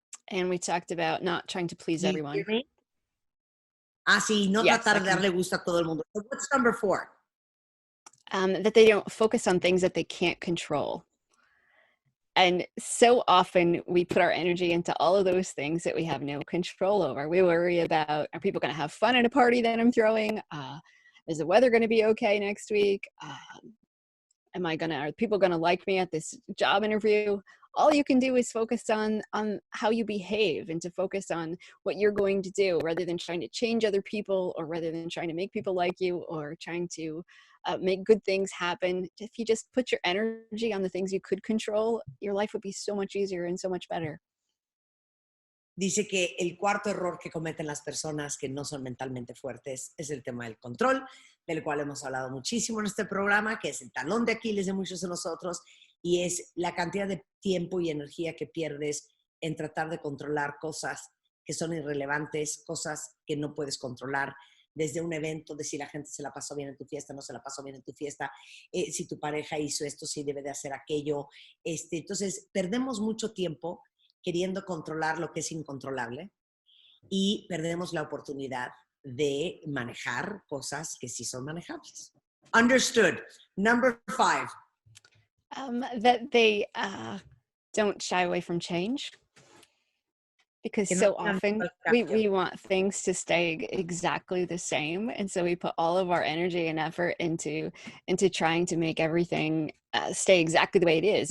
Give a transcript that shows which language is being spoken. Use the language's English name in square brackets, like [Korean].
[English] And we talked about not trying to please everyone. Hear me? [Spanish] Sí, no tratar de darle gusto a todo el mundo. [English] So what's number 4? That they don't focus on things that they can't control. And so often we put our energy into all of those things that we have no control over. We worry about, are people going to have fun at a party that I'm throwing? Is the weather going to be okay next week? Are people going to like me at this job interview? All you can do is focus on how you behave, and to focus on what you're going to do, rather than trying to change other people, or rather than trying to make people like you, or trying to make good things happen. If you just put your energy on the things you could control, your life would be so much easier and so much better. [Spanish] Dice que el cuarto error que cometen las personas que no son mentalmente fuertes es el tema del control, del cual hemos hablado muchísimo en este programa, que es el talón de Aquiles de muchos de nosotros, y es la cantidad de tiempo y energía que pierdes en tratar de controlar cosas que son irrelevantes, cosas que no puedes controlar, desde un evento, de si la gente se la pasó bien en tu fiesta, no se la pasó bien en tu fiesta, si tu pareja hizo esto, si debe de hacer aquello. Entonces, perdemos mucho tiempo queriendo controlar lo que es incontrolable, y perdemos la oportunidad de manejar cosas que sí son manejables. [English] Understood. Number 5. That they don't shy away from change. Because so often we want things to stay exactly the same. And so we put all of our energy and effort into trying to make everything stay exactly the way it is.